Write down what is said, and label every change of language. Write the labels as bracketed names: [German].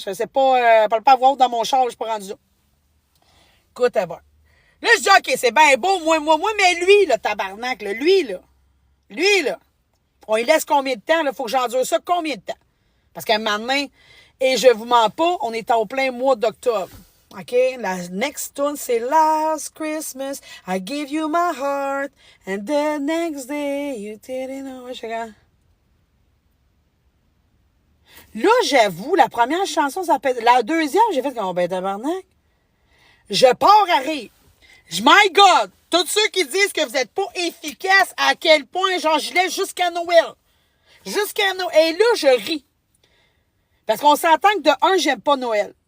[French] Je sais pas, je parle pas à voix haute dans mon char, je suis pas rendu là. Écoute, à voir. Là, je dis, OK, c'est bien beau, moi, mais lui, là, tabarnak, là, lui, là, on lui laisse combien de temps, là? Faut que j'endure ça combien de temps? Parce qu'à un moment donné, et je vous mens pas, on est au plein mois d'octobre. OK? La next tune, c'est [English] Last Christmas, I gave you my heart, and the next day, you didn't know. [French] Là, j'avoue, la première chanson, ça peut être... La deuxième, j'ai fait comme, ben, tabarnak. Je pars à rire. [English] My God! [French] Tous ceux qui disent que vous n'êtes pas efficace, à quel point, genre, je laisse jusqu'à Noël. Et là, je ris. Parce qu'on s'entend que de un, j'aime pas Noël.